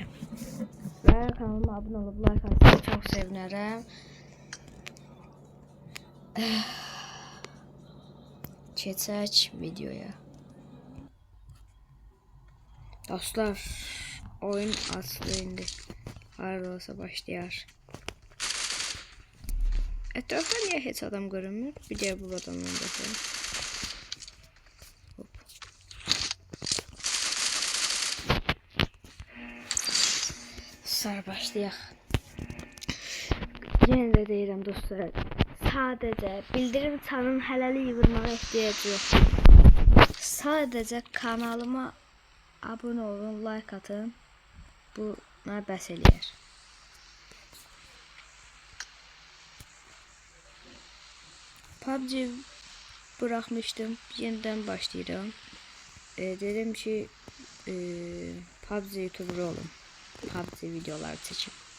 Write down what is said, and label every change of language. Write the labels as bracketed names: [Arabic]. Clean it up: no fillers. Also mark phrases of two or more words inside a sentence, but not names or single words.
[Azerbaijani] Və kanalıma abunə olub like atsanız çox sevinərəm. Keçək videoya. Dostlar, oyun açıldı indi. Harada olsa başlayar. [Turkish] Etrafta niye hiç adam görünmür? Bir diğer bu adamdan bakalım. Hop. [Azerbaijani] Sar başlayaq. Yenə də deyirəm dostlar. Sadəcə bildirim çanını hələlik vurmağa ehtiyac yox. Sadəcə kanalıma abone olun, like atın. Bu mənə bəs eləyər. [Turkish] PUBG bırakmıştım. Yeniden başlayacağım. Dedim ki PUBG YouTuber olun. PUBG videolar çekip.